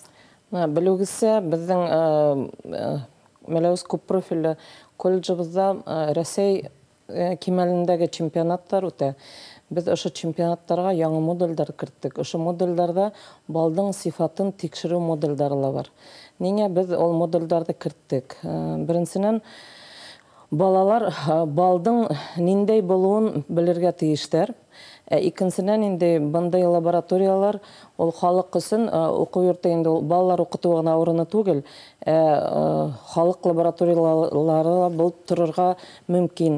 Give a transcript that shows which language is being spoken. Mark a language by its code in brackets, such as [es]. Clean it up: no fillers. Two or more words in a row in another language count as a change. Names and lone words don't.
[ba] Белеүгеҙсә, беҙҙең Мәләүез күп профилле колледжыбыҙҙа Рәсәй кимәлендәге чемпионаттар үтә. [tt] Без ошо чемпионаттарга яңа модульдар керттек. Ошо модульдарда балдың сифатын тикшерүү модульдары бар. Нигә без ол модульдарды керттек? Беренчедән, балалар балдың ниндәй булуын белергә тиештәр. Икенчедән, инде бындай лабораториялар ул халык өчен уку йорты инде балалар укыту гына урыны түгел, халык лабораториялары булып торырга мөмкин.